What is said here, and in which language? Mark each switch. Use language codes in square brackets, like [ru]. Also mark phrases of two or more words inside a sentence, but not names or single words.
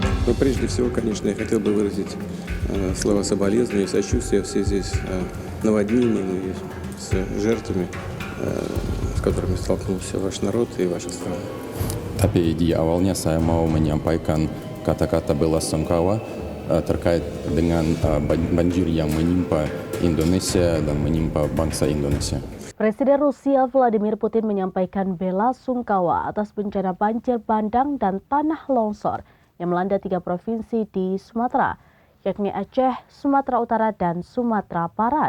[ru] Но прежде всего, конечно, я хотел бы выразить слова соболезнования и сочувствия в связи с наводнением и с жертвами, с которыми столкнулся ваш народ и ваша страна. [id] Tapi di awalnya saya mau menyampaikan kata-kata bela-sungkawa terkait dengan banjir yang menimpa Indonesia dan menimpa bangsa Indonesia. Presiden Rusia Vladimir Putin menyampaikan bela-sungkawa atas bencana banjir bandang dan tanah longsor yang melanda 3 provinsi di Sumatera, yakni Aceh, Sumatera Utara, dan Sumatera Barat.